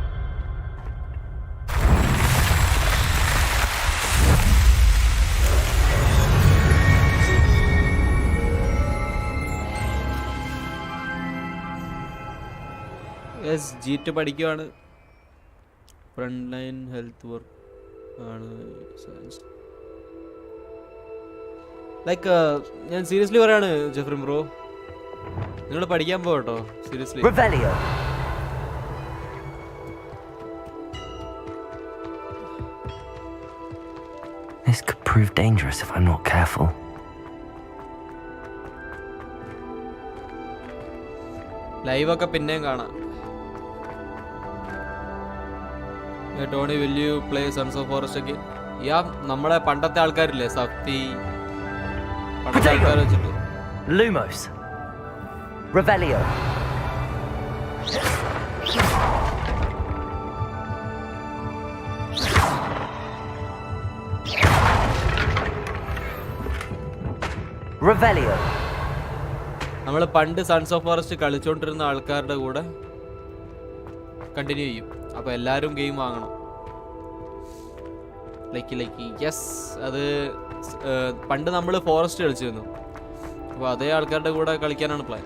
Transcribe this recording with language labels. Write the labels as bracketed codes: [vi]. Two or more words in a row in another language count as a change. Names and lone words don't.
[ml] യെസ് G2 പഠിക്കുവാണ്. [en] front line health work ആണ്. [ml] ലൈക്ക് ഞാൻ സീരിയസ്ലി പറയാണ് ജെഫ്രി ബ്രോ, നിങ്ങൾ പഠിക്കാൻ പോകട്ടോ സീരിയസ്ലി. [la] Revelio. [en] This could prove dangerous if I'm not careful. [ml] ലൈവൊക്കെ പിന്നെയും കാണാം. [en] Tony will you play Sons of Forest ഒക്കെ? [ml] യാ, നമ്മളെ പണ്ടത്തെ ആൾക്കാരില്ലേ, സഫ്തി, പണ്ടത്തെ ആൾക്കാർ വെച്ചിട്ട്. [la] Lumos. Revelio. Revelio. [ml] നമ്മൾ പണ്ട് സൺസ് ഓഫ് ഫോറസ്റ്റ് കളിച്ചോണ്ടിരുന്ന ആൾക്കാരുടെ കൂടെ കണ്ടിന്യൂ ചെയ്യും. അപ്പോൾ എല്ലാവരും ഗെയിം വാങ്ങണം. [en] like yes, [ml] അത് പണ്ട് നമ്മൾ ഫോറസ്റ്റ് കളിച്ചിരുന്നു. അപ്പോൾ അതേ ആൾക്കാരുടെ കൂടെ കളിക്കാനാണ് പ്ലാൻ.